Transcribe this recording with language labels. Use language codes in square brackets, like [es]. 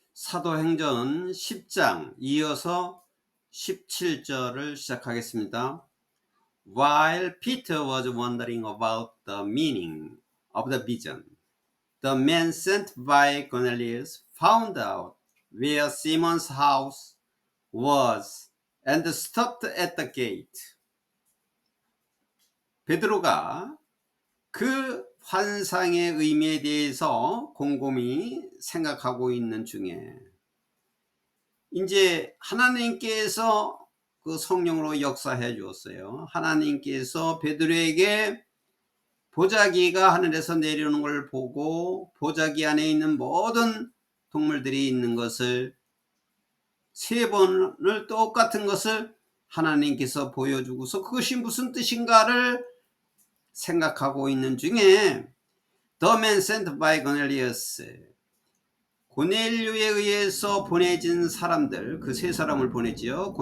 [ko] 사도행전 10장 이어서 17절을 시작하겠습니다. [en] While Peter was wondering about the meaning of the vision, the men sent by Cornelius found out where Simon's house was and stopped at the gate. [ko] 베드로가 그 환상의 의미에 대해서 곰곰이 생각하고 있는 중에 이제 하나님께서 그 성령으로 역사해 주었어요. 하나님께서 베드로에게 보자기가 하늘에서 내려오는 걸 보고 보자기 안에 있는 모든 동물들이 있는 것을 세 번을 똑같은 것을 하나님께서 보여주고서 그것이 무슨 뜻인가를 생각하고 있는 중에 [en] The man sent by Cornelius, [ko] 고넬료에 의해서 보내진 사람들, 그 세 사람을 보내지요.